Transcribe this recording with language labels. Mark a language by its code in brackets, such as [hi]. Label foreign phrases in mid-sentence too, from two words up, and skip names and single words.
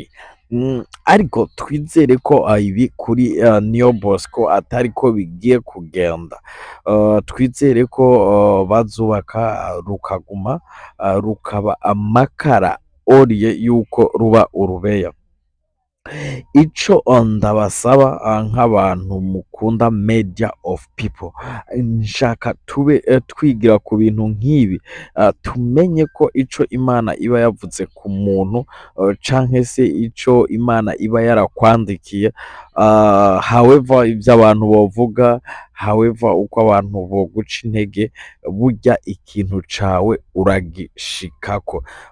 [rn] Ariko twizere ko ibi kuri Niyo Bosco atariko bigiye kugenda. Twizere ko bazubaka rukaguma rukaba amakara oriye yuko ruba urubeya. Ico ndabasaba nk'abantu mukunda media of people, nshaka tube twigira ku bintu nk'ibi, tumenye ko ico Imana iba yavuze ku muntu canke se ico Imana iba yarakwandikiye, however ivyo abantu bovuga, however uko abantu boguca intege, burya ikintu cawe uragishikako.